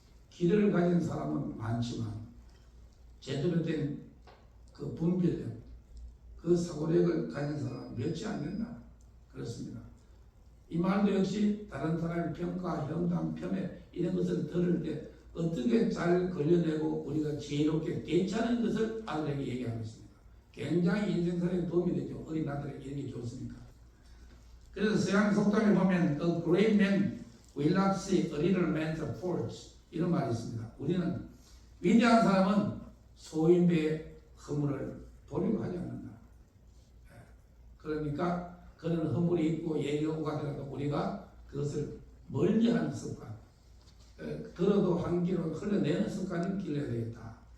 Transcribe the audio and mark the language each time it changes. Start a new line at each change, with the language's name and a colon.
Korean: 귀를 가진 사람은 많지만 제대로 된 그 분별력, 그 사고력을 가진 사람은 몇이 안 된다. 그렇습니다. 이 말도 역시 다른 사람의 평가, 험담, 폄훼 이런 것을 들을 때 어떻게 잘 걸려내고 우리가 지혜롭게 대처하는 것을 아들에게 얘기하고 있습니다. 굉장히 인생살에 도움이 되죠. 어린 아들에게 이런 게 좋습니까? 그래서 서양 속담에 보면
English: A great man will not see a little man's faults.
Korean: 이런 말이 있습니다. 우리는 위대한 사람은 소인배의 허물을 보려고 하지 않는다. 그러니까 그런 허물이 있고 얘기가 오가더라도 우리가 그것을 멀리하는 습관, 들어도 한 귀로 흘려내는 습관을 길러야 되겠다.